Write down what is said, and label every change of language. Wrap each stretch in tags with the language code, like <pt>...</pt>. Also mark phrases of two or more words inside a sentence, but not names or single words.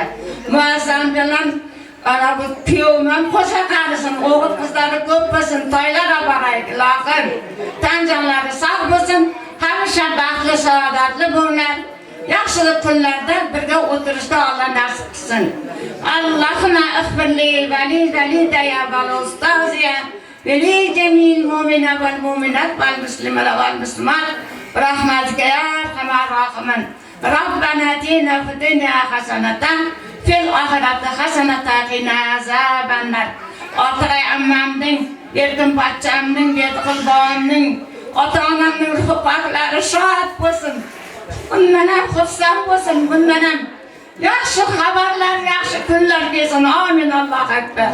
<uz>Muazzam bilan ana bu kuyovman qo'sha qarisin, o'g'il qizlari ko'p bo'lsin, toylar oboraylik. ilohim. Tan jonlari sog' bo'lsin, hamisha baxtli, saodatli bo'linglar. Yaxshilik kunlarda birga o'tirishda Alloh nasib qilsin.</uz> <ar>اللهم اغفر لي ولوالدي ولأستاذي ولجميع المؤمنين والمؤمنات والمسلمين والمسلمات برحمتك يا أرحم الراحمين. ربنا آتنا في الدنيا حسنة في الآخرة حسنة وقنا عذاب النار.</ar> <uz>Ortiqay ammamning, Erkin bachchamning, Berqulbonning, ota-onamning ruhi poklari shod bo'lsin. Bundan ham xursand bo'lsin, bundan ham yaxshi xabarlar, yaxshi kunlar kelsin.</uz> <ar>Amin. الله أكبر.</ar>